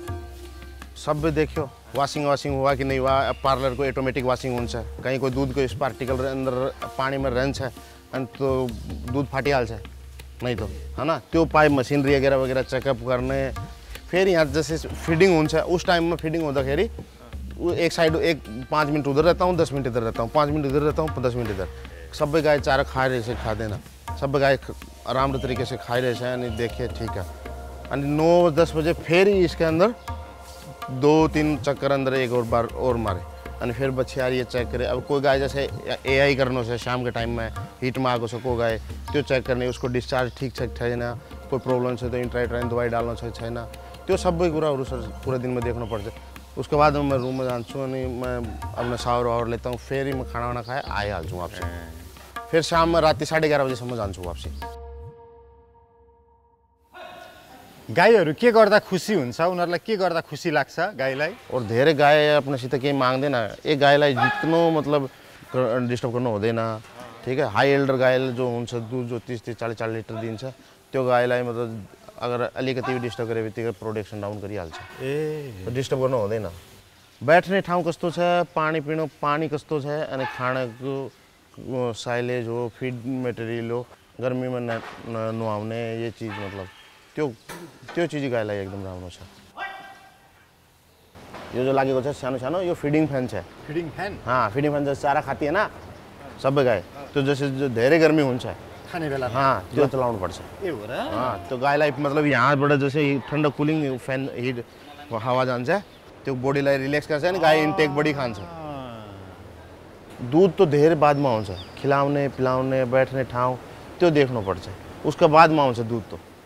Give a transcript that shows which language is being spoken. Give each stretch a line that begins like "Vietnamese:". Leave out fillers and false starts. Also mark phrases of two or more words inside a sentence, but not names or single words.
Nepali: सब देखियो
Hindi: वाशिंग हुआ कि नहीं हुआ पार्लर को ऑटोमेटिक वाशिंग हुन्छ कहीं कोई दूध को पार्टिकल अंदर पानी में रहन्छ अनि तो दूध फाटिहाल्छ नहीं तो है ना त्यो पाइप मशीनरी वगैरह चेकअप करने फिर यहाँ जैसे फीडिंग हुन्छ उस टाइम में फीडिंग होंदाखेरि एक साइड 5 मिनट उधर रहता हूँ 10 मिनट इधर रहता हूँ 5 मिनट इधर रहता हूँ 10 मिनट इधर
Nepali: सबै गाई चारा खाइरहेछ खाँदैन सबै गाई राम्रो
Hindi: तरीके से
Nepali: खाइरहेछ अनि
Hindi: देखिए ठीक है अनि 9-10 बजे फिर इसके अंदर 2-3 चक्कर अंदर एक और बार और मारे अनि फिर बच्चे ये चेक करे अब कोई गाय जैसे AI करने से शाम के टाइम में हीट में आगो से कोई गाय त्यो चेक करने उसको डिस्चार्ज ठीक छैन कोई प्रॉब्लम छ तो इंट्राइट्राइन दवाई
Nepali: डाल्नु छ छैन त्यो सबै कुराहरू
Hindi: सर पूरा दिन में देखना पर्छ उसके बाद मैं रूम में
Nepali: जान्छु अनि
Hindi: मैं अपना शावर वावर लेता हूँ फिर मैं खाना वाना खाए आइहाल्छु वापसी फिर शाम में
Nepali: राति 11:30 बजेसम्म जान्छु
Hindi: वापसी
Nepali: गाईहरू के गर्दा खुसी हुन्छ उनीहरूलाई के गर्दा खुसी लाग्छ गाईलाई और धेरै गाई अपनासित केही माग्दैन एक गाईलाई जित्नु मतलब डिस्टर्ब गर्नु हुँदैन
Hindi: ठीक है
English: high elder
Nepali: गाई जो हुन्छ दूध जो 30-40 लिटर दिन्छ त्यो गाईलाई मतलब अगर अलिकति डिस्टर्ब गरे बित्तिकै प्रोडक्सन डाउन गरिहाल्छ तो डिस्टर्ब गर्नु हुँदैन बैठने ठाउँ कस्तो छ पानी कस्तो छ अनि खानाको साइलेज हो फीड मटेरियल हो गर्मीमा नुहाउने
Hindi: ये चीज
Nepali: मतलब त्यो चीज गाईलाई एकदम राम्रो छ यो जो लागेको छ सानो सानो यो
English: feeding fan
Nepali: छ
English: feeding fan
Hindi: हाँ
English: feeding fan
Hindi: जैसे चारा खाती है ना
Nepali: सबै गाई त्यो
Hindi: जैसे जो
Nepali: धेरै गर्मी हुन्छ खाने बेला हाँ त्यो चलाउनु पर्छ ए हो र हाँ त्यो गाईलाई मतलब यहाँबाट जैसे ठन्डा
English: cooling fan
Nepali: हिट हावा जान्छ त्यो बॉडीलाई रिलैक्स गर्छ अनि गाई इन्टेक बढी खान्छ दूध तो धेरै बादमा आउँछ खिलाउने पिलाउने बैठने ठाउँ त्यो देख्नुपर्छ उसको बादमा आउँछ दूध तो